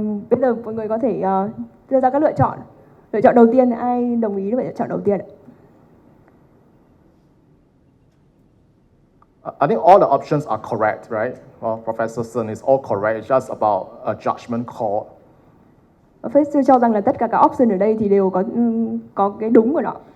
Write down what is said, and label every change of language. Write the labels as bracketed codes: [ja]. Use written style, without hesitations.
[vi] Bây giờ mọi người có thể đưa ra các lựa chọn. Lựa chọn đầu tiên, ai đồng ý với lựa chọn đầu tiên ạ? [en] I think all the options are correct, right? Well, Professor Sun is all correct. It's just about a judgment call. [vi] Professor cho rằng là tất cả các option ở đây thì đều có cái đúng của nó.